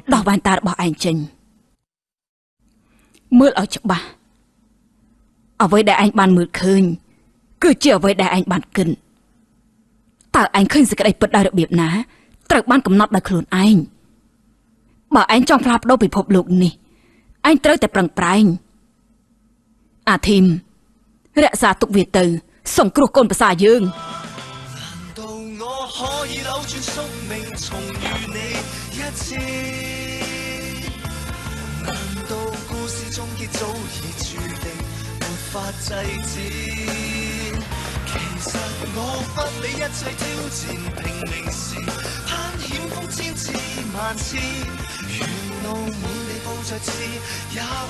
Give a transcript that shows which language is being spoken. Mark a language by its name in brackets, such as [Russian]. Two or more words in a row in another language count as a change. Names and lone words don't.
[Khmer] ដោះវ៉ែនតារបស់ឯងចេញមើលឲ្យច្បាស់អ្វីដែលឯងបានមើលឃើញគឺជាអ្វីដែលឯងបានគិនតើឯងឃើញសេចក្តីពិតដោយរបៀបណាត្រូវបានកំណត់ដោយខ្លួនឯងបើឯងចង់ផ្លាស់ប្ដូរពិភពលោកនេះឯងត្រូវតែប្រឹងប្រែងអាធីមរក្សាទុកវាទៅសង្គ្រោះកូនប្រសាយើង [Cantonese] 其實我不理一切挑戰，拼命時攀險峰千次萬次，沿路滿地布着刺，也會